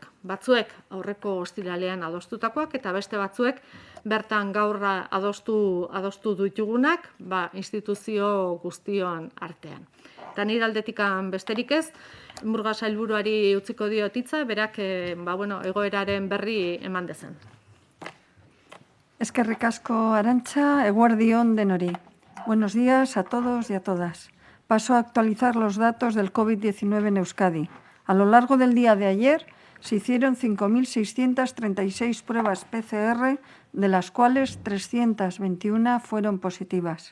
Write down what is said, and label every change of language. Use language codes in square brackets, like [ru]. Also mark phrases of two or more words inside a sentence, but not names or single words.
[eu] Batzuek aurreko ostiralean adostutakoak eta beste batzuek bertan gaur adostu ditugunak instituzio guztion artean. Eta nire aldetikan besterik ez, Murga sailburuari utziko diot hitza, berak egoeraren berri eman dezen. Eskerrik asko, Arantxa, eguerdi on denori. [es] Buenos días a todos y a todas. Paso a actualizar los datos del COVID-19 en Euskadi. A lo largo del día de ayer se hicieron 5.636 pruebas PCR, de las cuales 321 fueron positivas.